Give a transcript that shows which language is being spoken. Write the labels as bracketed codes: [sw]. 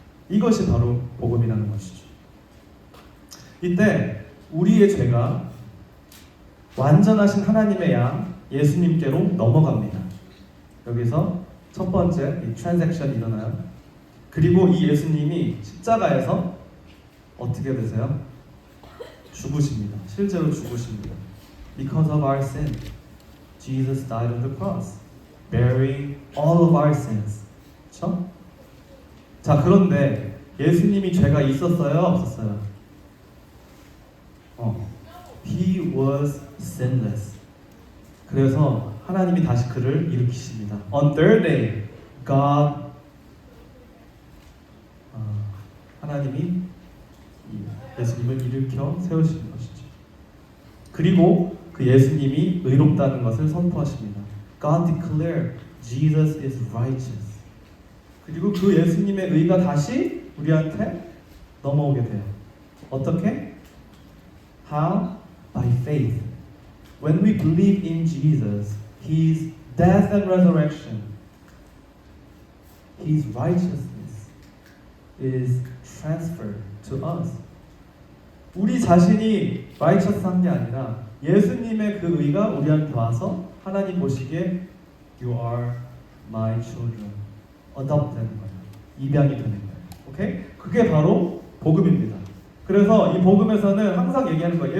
[ko] 이것이 바로 복음이라는 것이죠. 이때 우리의 죄가 완전하신 하나님의 양 예수님께로 넘어갑니다. 여기서 첫 번째 이 트랜잭션이 일어나요. 그리고 이 예수님이 십자가에서 어떻게 되세요? 죽으십니다. 실제로 죽으십니다. [en] Because of our sin, Jesus died on the cross, bearing all of our sins. [ko] 그렇죠? 자, 그런데 예수님이 죄가 있었어요? 없었어요? [en] He was sinless. [ko] 그래서 하나님이 다시 그를 일으키십니다. [en] On third day, God, [ko] 하나님이 예수님을 일으켜 세우시는 것이죠. 그리고 그 예수님이 의롭다는 것을 선포하십니다. [en] God declared Jesus is righteous. [ko] 그리고 그 예수님의 의가 다시 우리한테 넘어오게 돼요. 어떻게? [en] How? By faith. When we believe in Jesus, His death and resurrection, His righteousness is transferred to us. [ko] 우리 자신이 righteous한 게 아니라 예수님의 그 의가 우리한테 와서 하나님 보시기에 [en] You are my children. [ko] adopt 되는 거예요. 입양이 되는 거예요. 오케이? 그게 바로 복음입니다. 그래서 이 복음에서는 항상 얘기하는 거예요.